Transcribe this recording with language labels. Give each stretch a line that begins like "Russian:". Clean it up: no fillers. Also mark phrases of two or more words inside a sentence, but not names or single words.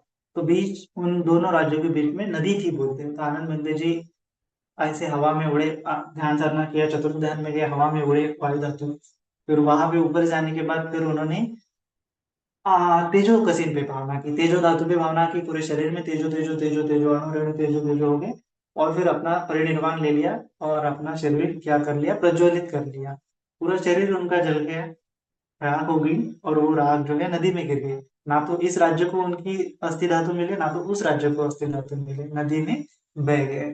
Hindi: तो बीच उन दोनों राज्यों के बीच में नदी थी बोलते हैं। तो आनंद बद्री जी ऐसे हवा में उड़े, ध्यान साधना किया, चतुर्थ ध्यान में गया, हवा में उड़े वायु धातु। फिर वहां पे ऊपर जाने के बाद फिर उन्होंने तेजो कसिन पे भावना की, तेजो धातु पे भावना की, पूरे शरीर में तेजो तेजो तेजो तेजो अणु रेणु तेजो तेजो हो गए और फिर अपना परिनिर्वाण ले लिया और अपना शरीर क्या कर लिया, प्रज्वलित कर लिया। पूरा शरीर उनका जल गया, राख हो गई और वो राख जो है नदी में गिर गई। ना तो इस राज्य को उनकी अस्थि धातु मिले, ना तो उस राज्य को अस्थि धातु मिले, नदी में बह गए।